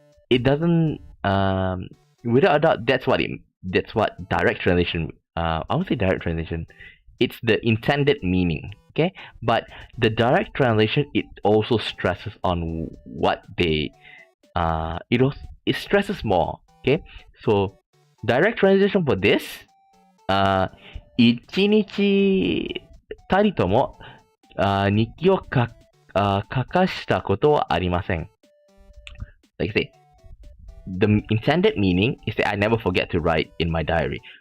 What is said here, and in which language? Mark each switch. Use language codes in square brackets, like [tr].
[en] It doesn't without a doubt that's what direct translation. I won't say direct translation. It's the intended meaning. Okay, but the direct translation it also stresses on what they it stresses more. Okay, so direct translation for this [ja] 一日たりとも日記を書かしたことはありません。 [en] Like I say, the intended meaning is that I never forget to write in my diary.